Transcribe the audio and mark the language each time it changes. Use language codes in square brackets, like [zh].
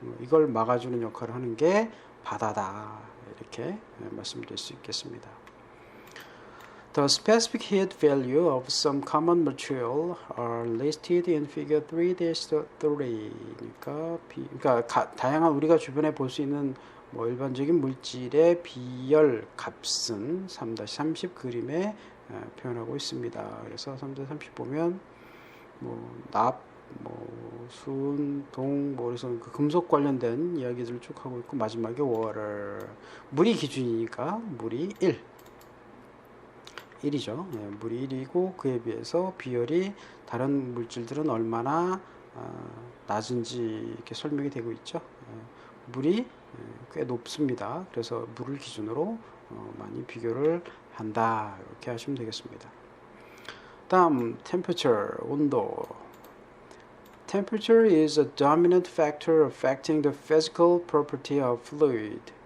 [ko] 이걸 막아주는 역할을 하는 게 바다다, 이렇게 말씀드릴 수 있겠습니다. [en] The specific heat value of some common material are listed in figure 3-3. [ko] 그러니까 다양한 우리가 주변에 볼 수 있는 일반적인 물질의 비열 값은 3-30 그림에 표현하고 있습니다. 그래서 3-30 보면 납, 순, 동, 그래서 그 금속 관련된 이야기들을 쭉 하고 있고, 마지막에 water, 물이 기준이니까 물이 1이죠. 물이 1이고 그에 비해서 비열이 다른 물질들은 얼마나 낮은지 이렇게 설명이 되고 있죠. 물이 꽤 높습니다. 그래서 물을 기준으로 많이 비교를 한다, 이렇게 하시면 되겠습니다. 다음 temperature, 온도. [en] Temperature is a dominant factor affecting the physical property of fluid.